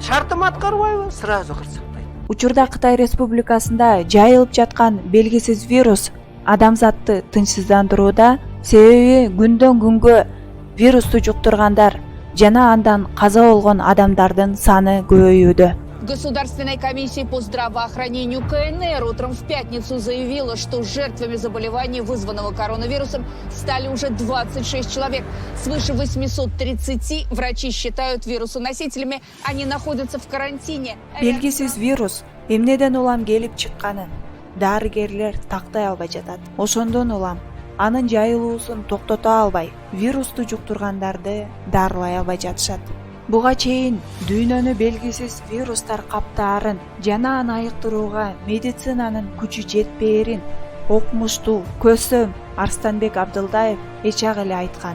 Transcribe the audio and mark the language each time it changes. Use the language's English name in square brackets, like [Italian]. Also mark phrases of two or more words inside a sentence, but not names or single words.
[Kyrgyz] Шартым аткарбайбы? Сразу кырсыктайт. Учурда Кытай Республикасында жайылып жаткан белгисиз вирус адамзатты тынчсыздандырууда, себеби күндөн күнгө вирусту жуктургандар жана андан каза болгон адамдардын саны көбөйүүдө. [Russian] Государственная комиссия по здравоохранению КНР утром в пятницу заявила, что жертвами заболевания, вызванного коронавирусом, стали уже 26 человек. Свыше 830 врачи считают вирусоносителями, они находятся в карантине. [Kyrgyz] Белгисиз вирус эмнеден улам келип чыкканын дарыгерлер тактай албай жатат. Ошондон улам анын жайылуусун токтото албай, вирусту жуктургандарды дарылай албай жатышат. Буга чейин дүйнөнү белгисиз вирустар каптаарын жана аны айыктырууга медицинанын күчү жетпээрин окумуштуу көсөм Арстанбек Абдылдаев эчак эле айткан.